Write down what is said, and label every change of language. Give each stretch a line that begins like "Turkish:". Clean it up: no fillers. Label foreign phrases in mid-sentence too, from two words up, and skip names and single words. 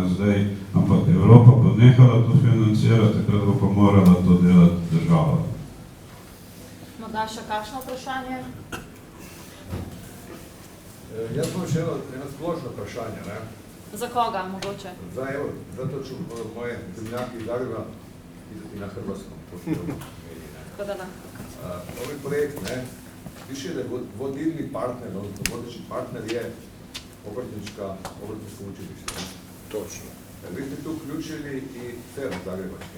Slovenian: Ampak Evropa bo nehala to financirati, takrat bo pa morala to delati država. Morda še kakšno vprašanje? Jaz bom še eno splošno vprašanje. Za koga mogoče?
Croatian: Zato ću moje zemljake iz Zagreba izdati na hrvatskom. Ovaj projekt, piše da je vodilni partner, odnosno vodeći partner je obrtničko učilište. Točno. Vi ste tu uključili i FER zagrebački,